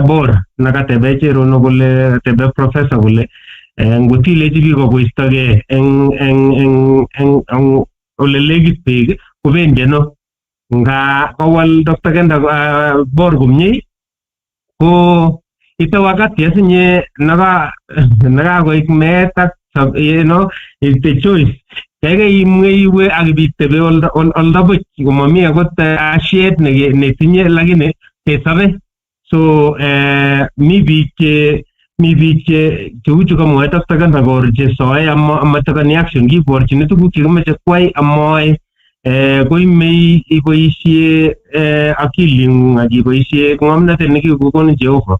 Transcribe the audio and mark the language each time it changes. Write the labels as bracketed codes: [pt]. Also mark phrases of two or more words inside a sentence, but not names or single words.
[kln] Bor nakatebe cherono kole tebe professor kole ngotilechi biko koistoge eng ole legit beek kobendi no nga kowal Dr. Kenda Bor komye ko ito wakati asinye naga koik metak [en] it's choice [kln] kaya iwe akibitebe olda buch komami akot ashet netinye lakini kesabe. So mi biik cheu chukamwae Dr. Kenda Bor che soe amatakani action kiborchini tuguk chekimeche kwai amoe koimei iboisie akilingung akiboisie ngomnotet nekikokonin Jehova.